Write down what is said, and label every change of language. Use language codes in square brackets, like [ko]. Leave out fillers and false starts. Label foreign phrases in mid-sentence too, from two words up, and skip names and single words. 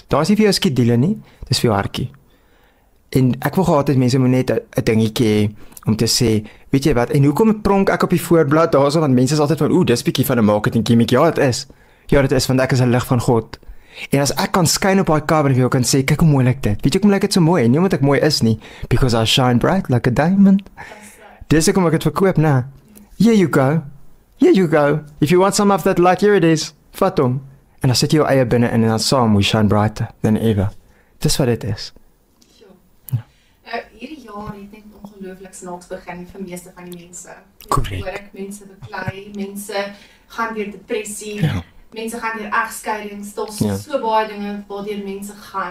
[af] Daar's nie vir jou skedule nie, dis vir jou hartjie. En ek wil gehad het mense moet net 'n dingetjie hê om te sê, weet jy wat, en hoekom pronk ek op die voorblad daarso, want mense is altyd van, dis bietjie van 'n [en] marketing gimmick. [af] Ja, dit is. Ja, dit is, want ek is 'n lig van God. En as ek kan skyn op daai cover en jy kan sê, kyk hoe mooi lyk dit. Weet jy hoekom lyk dit so mooi? Nie omdat ek mooi is nie, [en] because I shine bright like a diamond. [af] Dis hoekom ek dit verkoop, né? [en] Here you go. Here you go. If you want some of that light, here it is. [af] Vat hom. En dan sit jy jou eie binne in en dan saam [en] we shine brighter than ever. [af] Dis wat dit is. Hierdie jaar het net ongelooflik snaaks begin vir meeste van die mense. Korrek. Hoor ek mense beklei, mense gaan deur depressie, mense gaan deur egskeidings, daar's so baie dinge waardeur mense gaan.